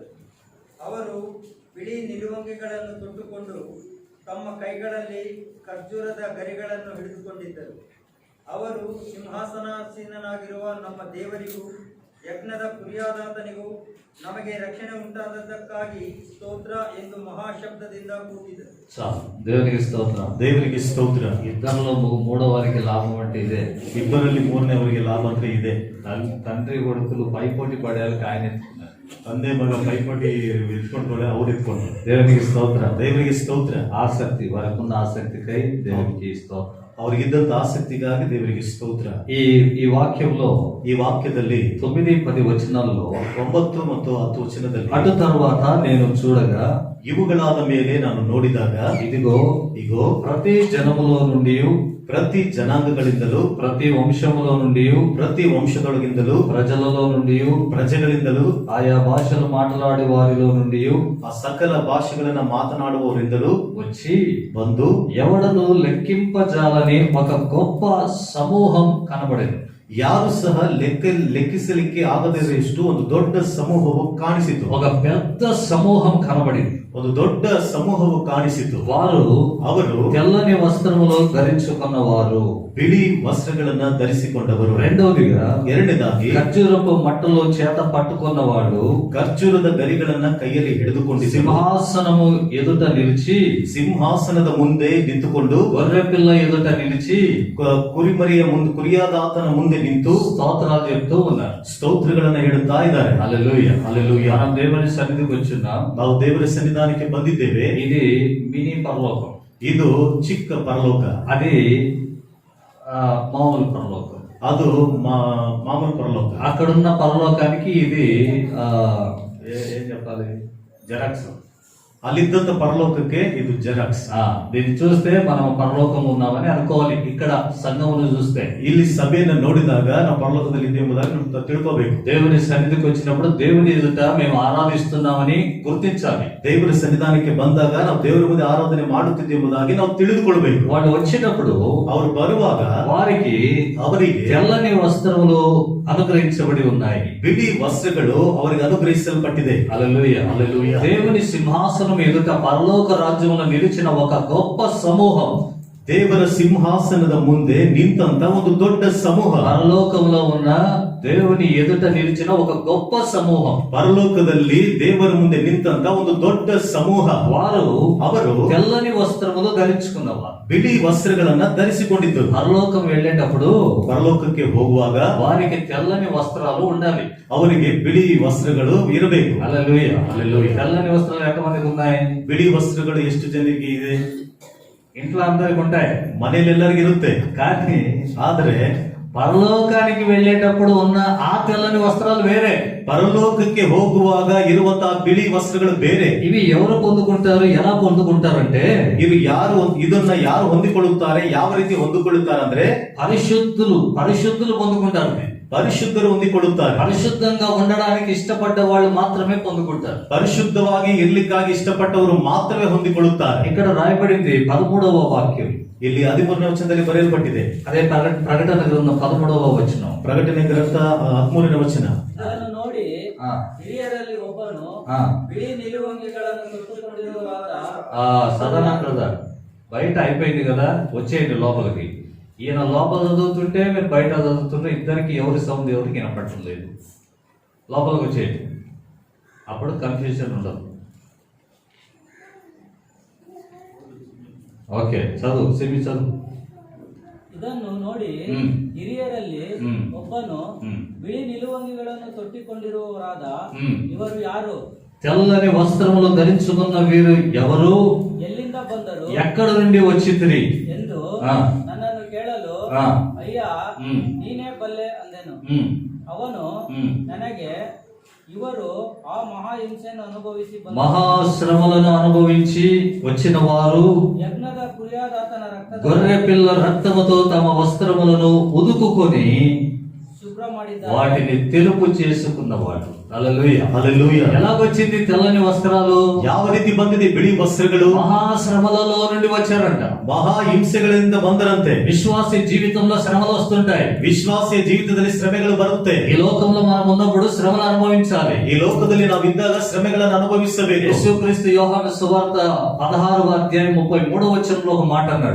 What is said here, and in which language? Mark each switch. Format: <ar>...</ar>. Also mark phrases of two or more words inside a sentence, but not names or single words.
<kn>ಅವರು ಬಿಳಿ ನಿಲುವಂಗಿಗಳನ್ನು ತೊಟ್ಟುಕೊಂಡು ತಮ್ಮ ಕೈಗಳಲ್ಲಿ ಖರ್ಜೂರದ ಗರಿಗಳನ್ನು ಹಿಡಿದುಕೊಂಡಿದ್ದರು. ಅವರು ಸಿಂಹಾಸನಾಸೀನನಾಗಿರುವ ನಮ್ಮ ದೇವರಿಗೂ ಯಜ್ಞದ ಕುರಿಯಾದಾತನಿಗೂ ನಮಗೆ ರಕ್ಷಣೆ ಉಂಟಾದದ್ದಕ್ಕಾಗಿ ಸ್ತೋತ್ರ ಎಂದು ಮಹಾಶಬ್ದದಿಂದ ಕೂಗಿದರು.</kn> <te>దేవునికి స్తోత్రం.</te> <kn>ದೇವರಿಗೆ ಸ್ತೋತ್ರ.</kn> <te>ఇద్దరిలో మూడో వారికి లాభం అంటే ఇదే.</te> <kn>ಇಬ್ಬರಲ್ಲಿ ಮೂರನೇವರಿಗೆ ಲಾಭ ಅಂದ್ರೆ ಇದೆ.</kn> <te>తండ్రి కొడుకులు పైపోటీ పడేయాలి ఆయన ఎత్తుకున్నారు.</te> <kn>ತಂದೆ ಮಗ ಪೈಪೋಟಿ ಎತ್ಕೊಂಡ್ರೆ ಅವ್ರು ಎತ್ಕೊಂಡು.</kn> <te>దేవునికి స్తోత్రం.</te> <kn>ದೇವರಿಗೆ ಸ್ತೋತ್ರ.</kn> <te>ఆసక్తి, వరకున్న ఆసక్తికై దేవునికి స్తోత్రం.</te> <kn>ಅವ್ರಿಗಿದ್ದಂತ ಆಸಕ್ತಿಗಾಗಿ ದೇವರಿಗೆ ಸ್ತೋತ್ರ.</kn> <te>ఈ వాక్యంలో,</te> <kn>ಈ ವಾಕ್ಯದಲ್ಲಿ</kn> <te>9, 10 వచనాల్లో</te> <kn>9 ಮತ್ತು 10 ವಚನದಲ್ಲಿ</kn> <te>అటు తరువాత నేను చూడగా,</te> <kn>ಇವುಗಳಾದ ಮೇಲೆ ನಾನು ನೋಡಿದಾಗ,</kn> <te>ఇదిగో ప్రతి జనములో నుండి,</te> <kn>ಪ್ರತಿ ಜನಾಂಗಗಳಿಂದಲೂ,</kn> <te>ప్రతి వంశములో నుండి,</te> <kn>ಪ್ರತಿ ವಂಶದೊಳಗಿಂದಲೂ,</kn> <te>ప్రజలలో నుండి,</te> <kn>ಪ್ರಜೆಗಳಿಂದಲೂ,</kn> <te>ఆయా భాషలు మాట్లాడే వారిలో నుండి,</te> <kn>ಆ ಸಕಲ ಭಾಷೆಗಳನ್ನ ಮಾತನಾಡುವವರಿಂದಲೂ</kn> <te>వచ్చి</te> <kn>ಬಂದು</kn> <te>ఎవడను లెక్కింపజాలని ఒక గొప్ప సమూహం కనబడేది.</te> <kn>ಯಾರು ಸಹ ಲೆಕ್ಕಿಸಲಿಕ್ಕೆ ಆಗದಿರುವಷ್ಟು ಒಂದು ದೊಡ್ಡ ಸಮೂಹವು ಕಾಣಿಸಿತು.</kn> <te>ఒక పెద్ద సమూహం కనబడింది.</te> <kn>ಒಂದು ದೊಡ್ಡ ಸಮೂಹವು ಕಾಣಿಸಿತು.</kn> <te>వారు</te> <kn>ಅವರು</kn> <te>తెల్లని వస్త్రములు ధరించుకున్నవారు.</te> <kn>ಬಿಳಿ ವಸ್ತ್ರಗಳನ್ನ ಧರಿಸಿಕೊಂಡವರು.</kn> <te>రెండవదిగా</te> <kn>ಎರಡನೇದಾಗಿ</kn> <te>ఖర్జూరపు మట్టలో చేత పట్టుకున్నవాడు</te> <kn>ಖರ್ಜೂರದ ಗರಿಗಳನ್ನ ಕೈಯಲ್ಲಿ ಹಿಡಿದುಕೊಂಡಿದ್ದರು.</kn> <te>సింహాసనము ఎదుట నిలిచి,</te> <kn>ಸಿಂಹಾಸನದ ಮುಂದೆ ನಿಂತುಕೊಂಡು</kn> <te>గొర్రె పిల్ల ఎదుట నిలిచి</te> <kn>ಕುರಿಮರಿಯ ಮುಂದೆ, ಕುರಿಯಾದಾತನ ಮುಂದೆ ನಿಂತು</kn> <te>స్తోత్రాలు చెప్తూ ఉన్నారు.</te> <kn>ಸ್ತೋತ್ರಗಳನ್ನ ಹೇಳುತ್ತಾ ಇದ್ದಾರೆ.</kn> <te>హల్లెలూయా, హల్లెలూయా. మనం దేవుని సన్నిధికి వచ్చున్నాం.</te> <kn>ನಾವು ದೇವರ ಸನ್ನಿಧಾನಕ್ಕೆ ಬಂದಿದ್ದೇವೆ.</kn> <te>ఇది మినీ పరలోకం,</te> <kn>ಇದು ಚಿಕ್ಕ ಪರಲೋಕ,</kn> <te>అది మామూలు పరలోకం.</te> <kn>ಅದು ಮಾಮೂಲು ಪರಲೋಕ.</kn> <te>అక్కడున్న పరలోకానికి ఇది ఏం చెప్పాలి, జెరాక్స్.</te> <kn>ಅಲ್ಲಿದ್ದಂತ ಪರಲೋಕಕ್ಕೆ ಇದು ಜೆರಾಕ್ಸ್.</kn> <te>దీన్ని చూస్తే మనం పరలోకం ఉన్నామని అనుకోవాలి. ఇక్కడ సంఘమును చూస్తే,</te> <kn>ಇಲ್ಲಿ ಸಭೆಯನ್ನು ನೋಡಿದಾಗ ನಾವು ಪರಲೋಕದಲ್ಲಿ ಇದ್ದೇವೆ ಎಂಬುದಾಗಿ ನಾವು ತಿಳ್ಕೋಬೇಕು.</kn> <te>దేవుని సన్నిధికి వచ్చినప్పుడు దేవుని ఎదుట మేము ఆరాధిస్తున్నామని గుర్తించాలి.</te> <kn>ದೇವರ ಸನ್ನಿಧಾನಕ್ಕೆ ಬಂದಾಗ ನಾವು ದೇವರ ಮುಂದೆ ಆರಾಧನೆ ಮಾಡುತ್ತಿದ್ದೇವೆ ಎಂಬುದಾಗಿ ನಾವು ತಿಳಿದುಕೊಳ್ಳಬೇಕು.</kn> <te>వాళ్ళు వచ్చినప్పుడు</te> <kn>ಅವರು ಬರುವಾಗ</kn> <te>వారికి</te> <kn>ಅವರಿಗೆ</kn> <te>తెల్లని వస్త్రములు అనుగ్రహించబడి ఉన్నాయి.</te> <kn>ಬಿಳಿ ವಸ್ತ್ರಗಳು ಅವರಿಗೆ ಅನುಗ್ರಹಿಸಲ್ಪಟ್ಟಿದೆ.</kn> <te>హల్లెలూయా, హల్లెలూయా. దేవుని సింహాసనం ఎదుట పరలోక రాజ్యములో నిలిచిన ఒక గొప్ప సమూహం,</te> <kn>ದೇವರ ಸಿಂಹಾಸನದ ಮುಂದೆ ನಿಂತಂತ ಒಂದು ದೊಡ್ಡ ಸಮೂಹ,</kn> <te>పరలోకంలో ఉన్న దేవుని ఎదుట నిలిచిన ఒక గొప్ప సమూహం,</te> <kn>ಪರಲೋಕದಲ್ಲಿ ದೇವರ ಮುಂದೆ ನಿಂತಂತ ಒಂದು ದೊಡ್ಡ ಸಮೂಹ.</kn> <te>వారు</te> <kn>ಅವರು</kn> <te>తెల్లని వస్త్రములు ధరించుకున్నవారు.</te> <kn>ಬಿಳಿ ವಸ್ತ್ರಗಳನ್ನ ಧರಿಸಿಕೊಂಡಿದ್ದರು.</kn> <te>పరలోకం వెళ్ళేటప్పుడు</te> <kn>ಪರಲೋಕಕ್ಕೆ ಹೋಗುವಾಗ</kn> <te>వారికి తెల్లని వస్త్రాలు ఉండాలి.</te> <kn>ಅವರಿಗೆ ಬಿಳಿ ವಸ್ತ್ರಗಳು ಇರಬೇಕು.</kn> <te>హల్లెలూయా, హల్లెలూయా. తెల్లని వస్త్రాలు ఎంతమందికి ఉన్నాయి?</te> <kn>ಬಿಳಿ ವಸ್ತ್ರಗಳು ಎಷ್ಟು ಜನರಿಗೆ ಇದೆ?</kn> <te>ఇంట్లో అందరికి ఉంటాయి,</te> <kn>ಮನೆಯಲ್ಲಿ ಎಲ್ಲರಿಗೂ ಇರುತ್ತೆ.</kn> <te>కానీ</te> <kn>ಆದ್ರೆ</kn> <te>పరలోకానికి వెళ్ళేటప్పుడు ఉన్న ఆ తెల్లని వస్త్రాలు వేరే.</te> <kn>ಪರಲೋಕಕ್ಕೆ ಹೋಗುವಾಗ ಇರುವಂತಹ ಬಿಳಿ ವಸ್ತ್ರಗಳು ಬೇರೆ.</kn> <te>ఇవి ఎవరు పొందుకుంటారు, ఎలా పొందుకుంటారంటే,</te> <kn>ಇದನ್ನ ಯಾರು ಹೊಂದಿಕೊಳ್ಳುತ್ತಾರೆ, ಯಾವ ರೀತಿ ಹೊಂದಿಕೊಳ್ಳುತ್ತಾರೆ ಅಂದ್ರೆ</kn> <te>పరిశుద్ధులు పొందుకుంటారు.</te> <kn>ಪರಿಶುದ್ಧರು ಹೊಂದಿಕೊಳ್ಳುತ್ತಾರೆ.</kn> <te>పరిశుద్ధంగా ఉండడానికి ఇష్టపడ్డ వాళ్ళు మాత్రమే పొందుకుంటారు.</te> <kn>ಪರಿಶುದ್ಧವಾಗಿ ಇರ್ಲಿಕ್ಕಾಗಿ ಇಷ್ಟಪಟ್ಟವರು ಮಾತ್ರವೇ ಹೊಂದಿಕೊಳ್ಳುತ್ತಾರೆ.</kn> <te>ఇక్కడ రాయబడింది 13వ వాక్యం.</te> <kn>ಇಲ್ಲಿ 13ನೇ ವಚನದಲ್ಲಿ ಬರೆಯಲ್ಪಟ್ಟಿದೆ.</kn> <te>అదే ప్రకటన గ్రంథం 13వ వచనం.</te> <kn>ಪ್ರಕಟಣೆ ಗ್ರಂಥ 13ನೇ ವಚನ. ಇದನ್ನು ನೋಡಿ ఆ, ಹಿರಿಯರಲ್ಲಿ ಒಬ್ಬನು ఆ. ಬಿಳಿ ನಿಲುವಂಗಿಗಳನ್ನು ತೊಟ್ಟುಕೊಂಡಿರುವಾಗ</kn> <te>సదనంగా బయట అయిపోయింది కదా, వచ్చేయండి లోపలికి. ఈయన లోపల చదువుతుంటే మీరు బయట చదువుతుంటే ఇద్దరికి ఎవరి సౌండ్ ఎవరికి వినపడటం లేదు. లోపలికి వచ్చేయండి, అప్పుడు కన్ఫ్యూజన్ ఉండదు. ఓకే, చదువు సిమి చదువు.</te> <kn>ಇದನ್ನು ನೋಡಿ ಹ್ಮ್. ಹಿರಿಯರಲ್ಲಿ ಹ್ಮ್. ಒಬ್ಬನು ಹ್ಮ್. ಬಿಳಿ ನಿಲುವಂಗಿಗಳನ್ನು ತೊಟ್ಟಿಕೊಂಡಿರುವವರಾದ ಹ್ಮ್. ಇವರು ಯಾರು,</kn> <te>తెల్లని వస్త్రములు ధరించుకున్న వీరు ఎవరు,</te> <kn>ಎಲ್ಲಿಂದ ಬಂದರು</kn> <te>ఎక్కడ నుండి వచ్చింది</te> <kn>ಎಂದು ಆ. ನನ್ನನ್ನು ಕೇಳಲು ಆ. ಅಯ್ಯ ಹ್ಮ್. ನೀನೇ ಬಲ್ಲೆ ಅಂದೆನು. ಅವನು ನನಗೆ ಇವರು ಆ ಮಹಾಹಿಂಸೆಯನ್ನು ಅನುಭವಿಸಿ ಬಂದರು.</kn> <te>మహాశ్రమలను అనుభవించి వచ్చిన వారు</te> <kn>ಯಜ್ಞದ ಕುರಿಯಾದಾತನ ರಕ್ತದ</kn> <te>గొర్రె పిల్ల రక్తముతో తమ వస్త్రములను ఉదుకుకొని</te> <kn>ಶುಭ್ರ ಮಾಡಿದ್ದಾರೆ.</kn> <te>వాటిని తెలుపు చేసుకున్నవాడు. హల్లెలూయా,</te> <kn>ಹಲ್ಲೆಲೂಯಾ.</kn> <te>ఎలాగొచ్చింది తెల్లని వస్త్రాలు?</te> <kn>ಯಾವ ರೀತಿ ಬಂದಿದೆ ಬಿಳಿ ವಸ್ತ್ರಗಳು?</kn> <te>మహాశ్రమలలో నుండి వచ్చారంట.</te> <kn>ಮಹಾ ಹಿಂಸೆಗಳಿಂದ ಬಂದರಂತೆ.</kn> <te>విశ్వాసి జీవితంలో శ్రమలు వస్తుంటాయి.</te> <kn>ವಿಶ್ವಾಸಿಯ ಜೀವಿತದಲ್ಲಿ ಶ್ರಮೆಗಳು ಬರುತ್ತೆ.</kn> <te>ఈ లోకంలో మనం ఉన్నప్పుడు శ్రమలు అనుభవించాలి.</te> <kn>ಈ ಲೋಕದಲ್ಲಿ ನಾವಿದ್ದಾಗ ಶ್ರಮೆಗಳನ್ನು ಅನುಭವಿಸಬೇಕು.</kn> <te>యేసుక్రీస్తు యోహాను సువార్త 16వ అధ్యాయం 33వ వచనంలో ఒక మాట అన్నాడు.</te>